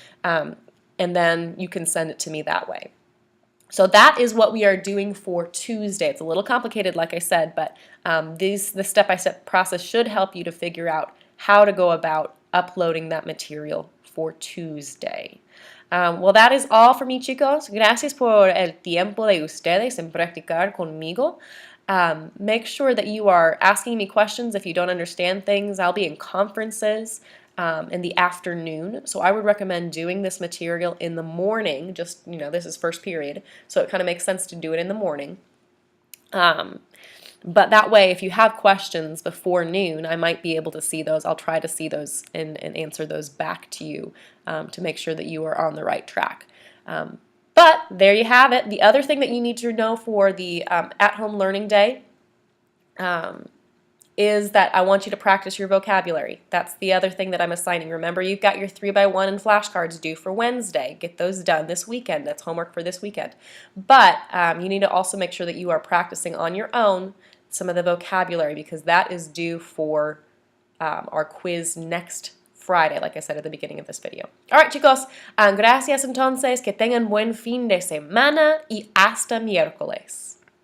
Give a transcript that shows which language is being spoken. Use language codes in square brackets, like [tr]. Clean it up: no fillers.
[en] And then you can send it to me that way. So that is what we are doing for Tuesday. It's a little complicated, like I said, but the step-by-step process should help you to figure out how to go about uploading that material for Tuesday. Well, that is all for me, chicos. [es] Gracias por el tiempo de ustedes en practicar conmigo. [en] Make sure that you are asking me questions if you don't understand things. I'll be in conferences in the afternoon, so I would recommend doing this material in the morning. Just, this is first period, so it kind of makes sense to do it in the morning. But that way, if you have questions before noon, I might be able to see those. I'll try to see those and answer those back to you to make sure that you are on the right track. But there you have it. The other thing that you need to know for the at-home learning day is that I want you to practice your vocabulary. That's the other thing that I'm assigning. Remember, you've got your 3x1 and flashcards due for Wednesday. Get those done this weekend. That's homework for this weekend. But you need to also make sure that you are practicing on your own some of the vocabulary, because that is due for our quiz next Friday, like I said at the beginning of this video. All right, chicos. [es] Gracias entonces. Que tengan buen fin de semana y hasta miércoles.